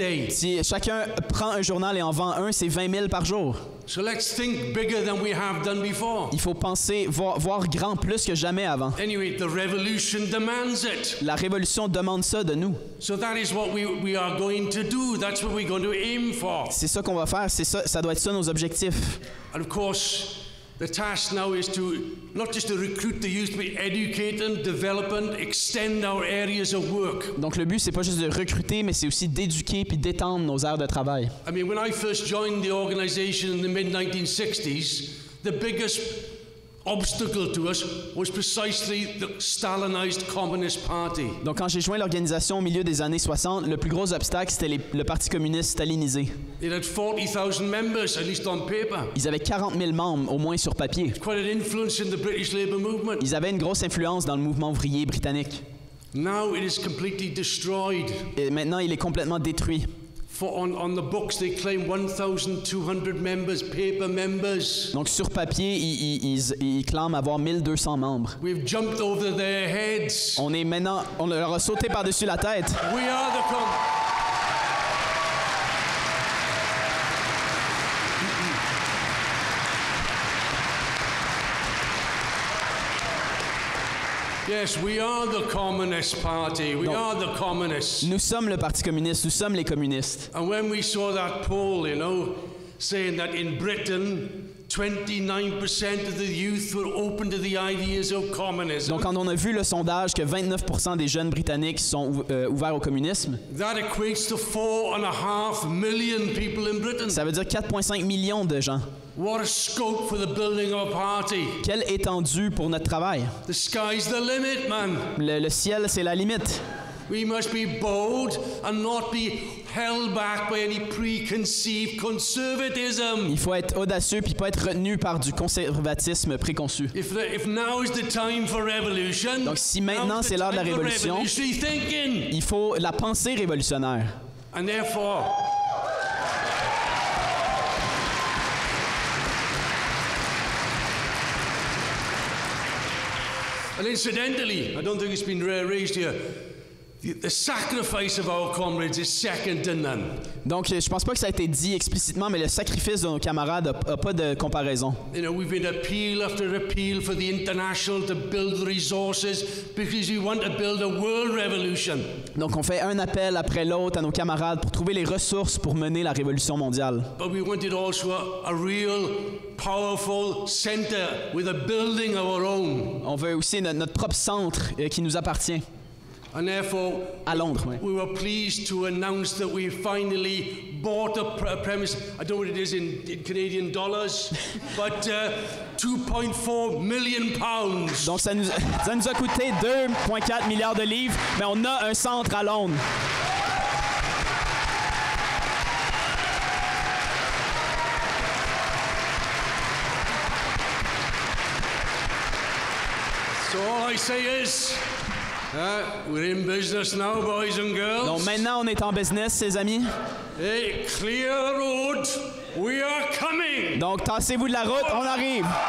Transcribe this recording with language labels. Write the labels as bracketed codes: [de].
[fr] Si chacun prend un journal et en vend un, c'est 20 000 par jour. [en] So let's think bigger than we have done before. [fr] Il faut penser, voir grand plus que jamais avant. [en] Anyway, the revolution demands it. [fr] La révolution demande ça de nous. [en] So that is what we are going to do. That's what we're going to aim for. [fr] C'est ça qu'on va faire. C'est ça. Ça doit être ça nos objectifs. [en] And of course. The task now is to not just to recruit the youth, but educate them, develop and extend our areas of work. [fr] Donc le but c'est pas juste de recruter, mais c'est aussi d'éduquer puis d'étendre nos aires de travail. [en] I mean, when I first joined the organization in the mid-1960s, the biggest obstacle to us was precisely the Stalinized Communist Party. [fr] Donc quand j'ai joint l'organisation au milieu des années 60, le plus gros obstacle c'était le Parti communiste stalinisé. [en] It had 40,000 members, at least on paper. [fr] Ils avaient 40 000 membres, au moins sur papier. [en] Quite an influence in the British Labour movement. [fr] Ils avaient une grosse influence dans le mouvement ouvrier britannique. [en] Now it is completely destroyed. [fr] Et maintenant il est complètement détruit. [en] On the books they claim 1,200 members, paper members. [fr] Donc sur papier, ils clament avoir 1200 membres. [en] We've jumped over their heads. [fr] On leur a sauté par-dessus la tête. [en] We are the Yes, we are the Communist Party. We are the communists. [fr] Nous sommes le Parti communiste. Nous sommes les communistes. [en] And when we saw that poll, saying that in Britain, 29% of the youth were open to the ideas of communism. [fr] Donc, quand on a vu le sondage que 29% des jeunes britanniques sont ouverts au communisme, [en] that equates to 4.5 million people in Britain. [fr] Ça veut dire 4,5 millions de gens. [en] What a scope for the building of a party. [fr] Quelle étendue pour notre travail. [en] The sky's the limit, man. [fr] Le ciel, c'est la limite. [en] We must be bold and not be held back by any preconceived conservatism. [fr] Il faut être audacieux puis pas être retenu par du conservatisme préconçu. [en] If now is the time for revolution, [fr] donc si maintenant c'est l'heure de la révolution, il faut la pensée révolutionnaire. [en] And therefore, and incidentally, I don't think it's been raised here. The sacrifice of our comrades is second to none. [fr] Donc, je pense pas que ça a été dit explicitement, mais le sacrifice de nos camarades a pas de comparaison. [en] We've made appeal after appeal for the international to build the resources because we want to build a world revolution. [fr] Donc, on fait un appel après l'autre à nos camarades pour trouver les ressources pour mener la révolution mondiale. [en] But we wanted also a real powerful center with a building of our own. [fr] On veut aussi notre propre centre qui nous appartient. [en] And therefore, [fr] à Londres, oui. [en] We were pleased to announce that we finally bought a premise. I don't know what it is in Canadian dollars, but 2.4 million pounds. [fr] Donc ça nous a coûté 2,4 milliards de livres, mais on a un centre à Londres. [en] So all I say is, we're in business now, boys and girls. [fr] Donc maintenant, on est en business, ses amis. [en] Hey, clear road, we are coming. [fr] Donc tassez-vous de la route, on arrive.